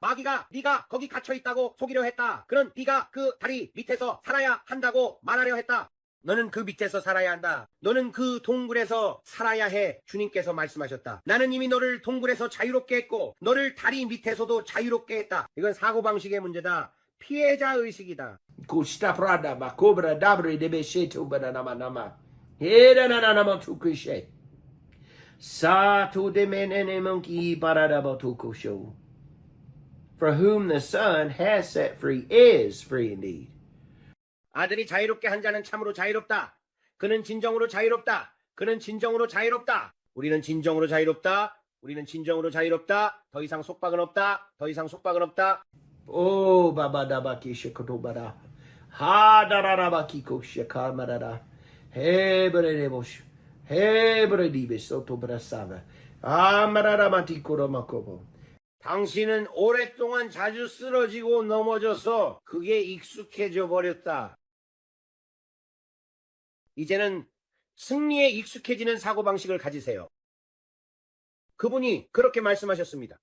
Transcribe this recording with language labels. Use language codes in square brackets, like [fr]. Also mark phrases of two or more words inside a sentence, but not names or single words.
[ko] 마귀가 네가 거기 갇혀 있다고 속이려 했다. 그는 네가 그 다리 밑에서 살아야 한다고 말하려 했다. 너는 그 밑에서 살아야 한다. 너는 그 동굴에서 살아야 해. 주님께서 말씀하셨다. 나는 이미 너를 동굴에서 자유롭게 했고 너를 다리 밑에서도 자유롭게 했다. 이건 사고방식의 문제다. 피해자 의식이다. Kusta prada ba cobra dabri de beshetu banama nama. Hera na nama tukushe. Sa tu de menene monkey parada batuko show. [en] For whom the Son has set free is free indeed. [ko] 아들이 자유롭게 한 자는 참으로 자유롭다. 그는 진정으로 자유롭다. 그는 진정으로 자유롭다. 우리는 진정으로 자유롭다. 우리는 진정으로 자유롭다. 더 이상 속박은 없다. 더 이상 속박은 없다. Oh babadabaki shikotobara. Ha dararabaki koshakamarada. Hebredemosh. Hebredibesotobra. Amararamanti koromakobo. 당신은 오랫동안 자주 쓰러지고 넘어져서 그게 익숙해져 버렸다. 이제는 승리에 익숙해지는 사고방식을 가지세요. 그분이 그렇게 말씀하셨습니다.